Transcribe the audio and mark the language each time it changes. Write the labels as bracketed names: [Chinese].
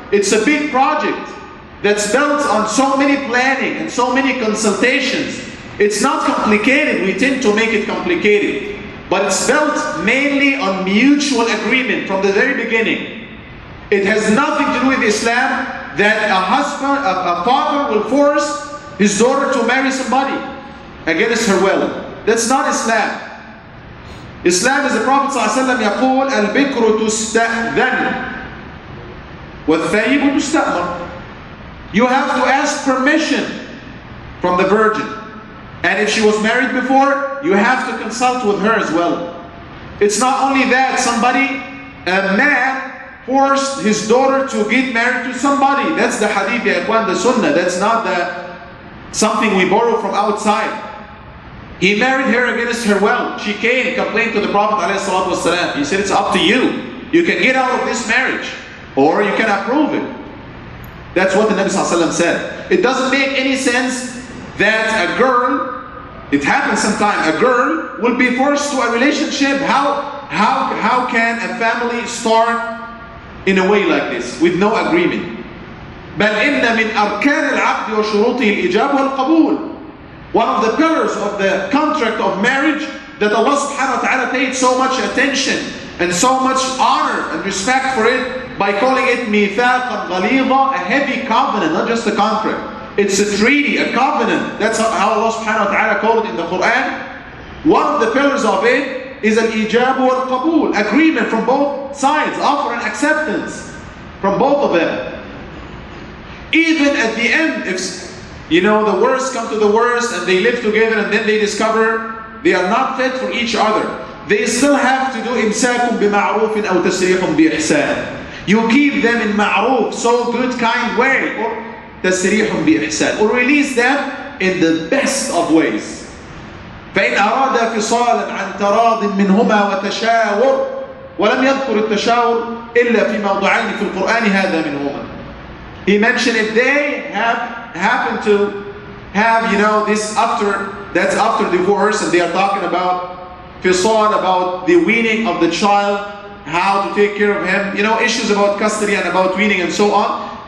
[English] It's a big project that's built on so many planning and so many consultations. It's not complicated. We tend to make it complicated. But it's built mainly on mutual agreement from the very beginning. It has nothing to do with Islam that a father will force his daughter to marry somebody against her will. That's not Islam. Islam is the Prophet ﷺ [Arabic] يقول البكر تستأذن والثيب تستأمر. [English] You have to ask permission from the virgin. And if she was married before, you have to consult with her as well. It's not only that, a man forced his daughter to get married to somebody. That's the hadith, ya ikhwan, the sunnah. That's not something we borrow from outside. He married her against her will. She came and complained to the Prophet ﷺ. He said, it's up to you. You can get out of this marriage, or you can approve it. That's what the Nabi ﷺ said. It doesn't make any sense that a girl, it happens sometimes, a girl will be forced to a relationship. How can a family start in a way like this with no agreement? [Arabic] بل إن من أركان العقد وشروطه الإجابة والقبول. [English] One of the pillars of the contract of marriage that Allah subhanahu wa ta'ala paid so much attention and so much honor and respect for it by calling it [Arabic] ميثاقا غليظا, [English] a heavy covenant, not just a contract. It's a treaty, a covenant. That's how Allah subhanahu wa ta'ala called it in the Quran. One of the pillars of it is al-ijab wal-qabul, agreement from both sides, offer and acceptance from both of them. Even at the end, if the worst come to the worst and they live together and then they discover they are not fit for each other, they still have to do imsakum bima'rufin aw tasrihum bi ihsan. You keep them in ma'ruf, so good, kind way, or tasrihum bi ihsan, or release them in the best of ways. [Arabic] فإن أراد فصالا عن تراض منهما وتشاور ولم يذكر التشاور إلا في موضعين في القرآن هذا منهما. [English] He mentioned if they happen to have, this after that's after divorce, and they are talking about fisal, about the weaning of the child, how to take care of him, issues about custody and about weaning and so on.